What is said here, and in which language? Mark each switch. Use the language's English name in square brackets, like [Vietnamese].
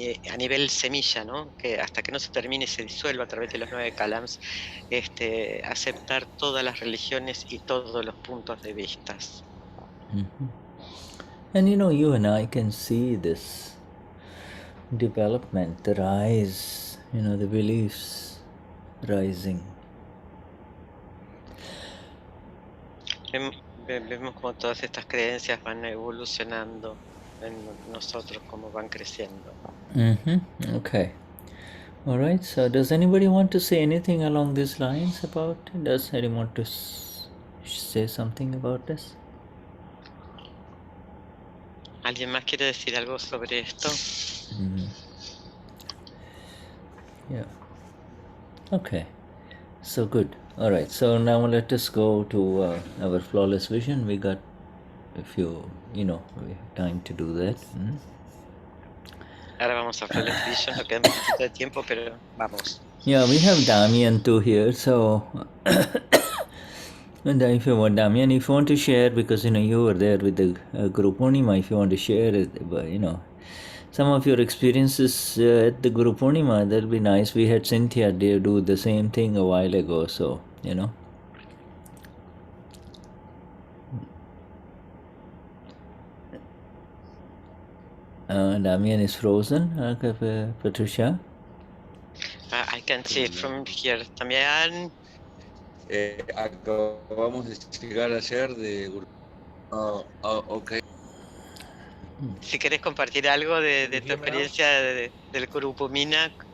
[Spanish] A nivel semilla, ¿no? Que hasta que no se termine y se disuelva a través de los 9 calams, aceptar todas las religiones y todos los puntos de vista. [English] And you and I can see this development, the rise, the beliefs rising. [Spanish] Vemos como todas estas creencias van evolucionando en nosotros, como van creciendo. [English] Okay. All right. So, does anybody want to say anything along these lines about it? Does anyone want to say something about this? [Spanish] ¿Alguien más quiere decir algo sobre esto? [English] Yeah. Okay. So good. All right. So now let us go to our flawless vision. We got a few, we have time to do that. Ahora vamos a Flawless Vision, no queda un poquito de tiempo, pero vamos. Yeah, we have Damian too here. So, and if you want, Damian, if you want to share, because you were there with the group Purnima, if you want to share it, some of your experiences at the Guru Purnima, that'll be nice. We had Cynthia do the same thing a while ago, so, Damian is frozen, Patricia. I can see it from here. También. [Spanish] Acabamos de llegar ayer de Guru. Ok. Si querés compartir algo de tu experiencia del Grupo Mina.